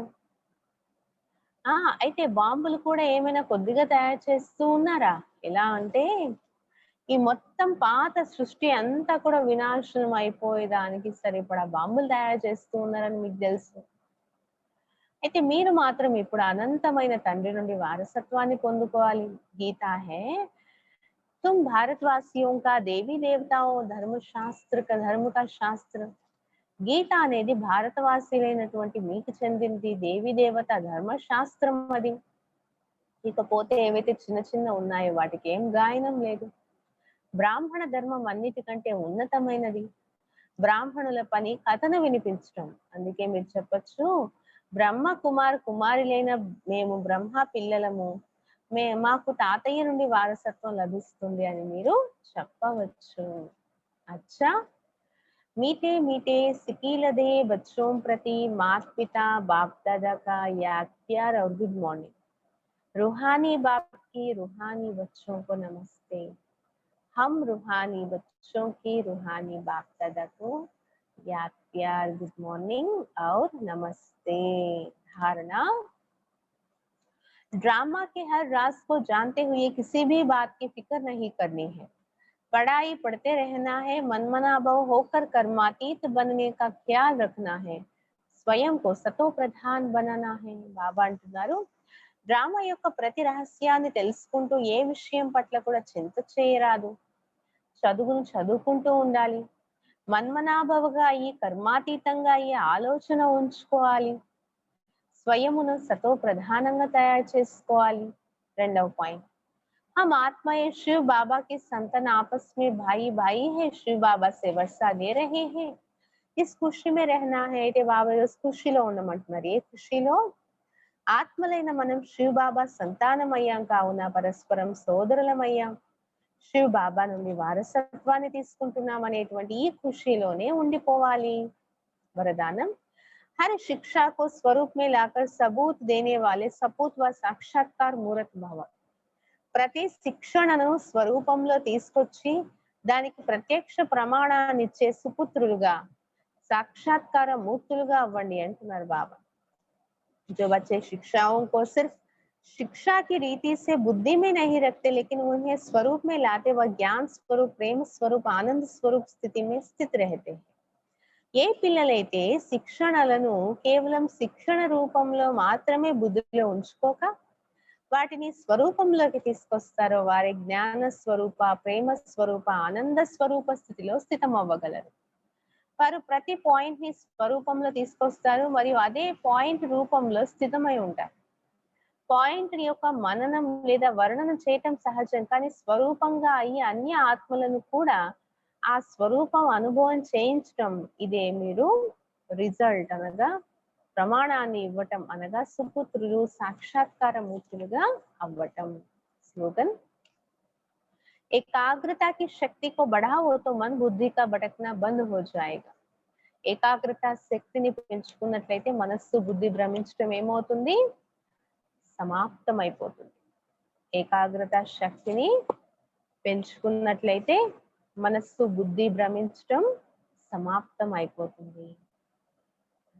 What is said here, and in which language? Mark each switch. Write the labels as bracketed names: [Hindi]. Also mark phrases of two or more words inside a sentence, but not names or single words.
[Telugu] అయితే బాంబులు కూడా ఏమైనా కొద్దిగా తయారు చేస్తూ ఉన్నారా? ఎలా అంటే ఈ మొత్తం పాత సృష్టి అంతా కూడా వినాశనం అయిపోయేదానికి సరిపడా బాంబులు తయారు చేస్తూ ఉన్నారని మీకు తెలుసు. అయితే మీరు మాత్రం ఇప్పుడు అనంతమైన తండ్రి నుండి వారసత్వాన్ని పొందుకోవాలి. [Hindi] गीता है तुम भारतवासियों का देवी देवताओं धर्म का शास्त्र. [Telugu] గీత అనేది భారతవాసీలైనటువంటి మీకు చెందింది. దేవి దేవత ధర్మశాస్త్రం అది. ఇకపోతే ఏవైతే చిన్న చిన్న ఉన్నాయో వాటికి ఏం గాయనం లేదు. బ్రాహ్మణ ధర్మం అన్నిటికంటే ఉన్నతమైనది. బ్రాహ్మణుల పని కథను వినిపించడం. అందుకే మీరు చెప్పొచ్చు, బ్రహ్మ కుమారులైన మేము బ్రహ్మ పిల్లలము, మాకు తాతయ్య నుండి వారసత్వం లభిస్తుంది అని మీరు చెప్పవచ్చు. [Hindi] అచ్చా, मीठे मीठे सिकीलदे बच्चों प्रति माता पिता बाप दादा का याद प्यार और [English] good morning. [Hindi] रूहानी बाप की रूहानी बच्चों को नमस्ते. हम रूहानी बच्चों की रूहानी बाप दादा को याद प्यार [English] good morning [Hindi] और नमस्ते. धारणा, ड्रामा के हर राज को जानते हुए किसी भी बात की फिक्र नहीं करनी है. पढ़ाई पढ़ते रहना है, मनमनाभव होकर कर्मातीत बनने का ख्याल रखना है, స్వయం को सतो प्रधान बनाना है. [Telugu] బాబా అంటున్నారు, డ్రామా యొక్క ప్రతి రహస్యాన్ని తెలుసుకుంటూ ఏ విషయం పట్ల కూడా చింత చేయరాదు. చదువును చదువుకుంటూ ఉండాలి. మన్మనాభవగా అయ్యి కర్మాతీతంగా అయ్యి ఆలోచన ఉంచుకోవాలి. స్వయమును సతో ప్రధానంగా తయారు చేసుకోవాలి. రెండవ పాయింట్, [Hindi] हम आत्मा ये शिव बाबा के संतान आपस में भाई भाई है, शिव बाबा से वर्षा दे रहे हैं. इस खुशी में रहना है. [Telugu] అయితే బాబా ఖుషిలో ఉండమంటున్నారు. ఏ ఖుషిలో? ఆత్మలైన మనం శివ్ బాబా సంతానమయ్యాం కావున పరస్పరం సోదరులమయ్యాం. శివ్ బాబా నుండి వారసత్వాన్ని తీసుకుంటున్నాం అనేటువంటి ఈ ఖుషిలోనే ఉండిపోవాలి. [Hindi] वरदानम, हर शिक्षा को स्वरूप में लाकर सबूत देने वाले सपूत व साक्षात्कार मूर्त भव. [Telugu] ప్రతి శిక్షణను స్వరూపంలో తీసుకొచ్చి దానికి ప్రత్యక్ష ప్రమాణాన్ని ఇచ్చే సుపుత్రులుగా, సాక్షాత్కార మూర్తులుగా అవ్వండి అంటున్నారు బాబా. [Hindi] जो बच्चे शिक्षाओं को सिर्फ शिक्षा की रीति से बुद्धि में नहीं रखते लेकिन उन्हें स्वरूप में लाते व ज्ञान स्वरूप, प्रेम स्वरूप, आनंद स्वरूप स्थिति में स्थित रहते हैं. [Telugu] ఏ పిల్లలైతే శిక్షణలను కేవలం శిక్షణ రూపంలో మాత్రమే బుద్ధిలో ఉంచుకోక వాటిని స్వరూపంలోకి తీసుకొస్తారో వారి జ్ఞాన స్వరూప, ప్రేమ స్వరూప, ఆనంద స్వరూప స్థితిలో స్థితం అవ్వగలరు. వారు ప్రతి పాయింట్ ని స్వరూపంలో తీసుకొస్తారు మరియు అదే పాయింట్ రూపంలో స్థితమై ఉంటారు. పాయింట్ యొక్క మననం లేదా వర్ణన చేయటం సహజం, కానీ స్వరూపంగా అయ్యి అన్య ఆత్మలను కూడా ఆ స్వరూపం అనుభవం చేయించడం, ఇదే మీరు రిజల్ట్ అనగా ప్రమాణాన్ని ఇవ్వటం, అనగా సుపుత్రులు, సాక్షాత్కార మూర్తులుగా అవ్వటం. [Hindi] స్లోగన్, एकाग्रता की शक्ति को बढ़ाओ तो मन बुद्धि का भटकना बंद हो जाएगा. [Telugu] ఏకాగ్రత శక్తిని పెంచుకున్నట్లయితే మనస్సు బుద్ధి భ్రమించడం ఏమవుతుంది? సమాప్తమైపోతుంది. ఏకాగ్రత శక్తిని పెంచుకున్నట్లయితే మనస్సు బుద్ధి భ్రమించడం సమాప్తం అయిపోతుంది.